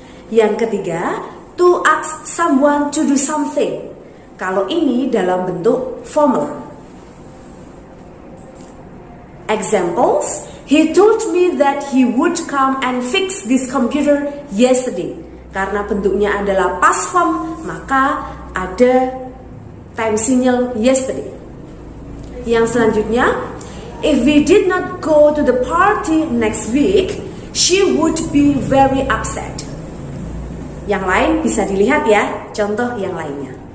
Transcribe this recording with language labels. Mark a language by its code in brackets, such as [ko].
[en] Yang ketiga, to ask someone to do something. [id] Kalau ini dalam bentuk formal. [en] Examples, he told me that he would come and fix this computer yesterday. [id] Karena bentuknya adalah past form, maka ada time signal yesterday. [en] Yang selanjutnya, if we did not go to the party next week, she would be very upset. [id] Yang lain bisa dilihat ya, contoh yang lainnya.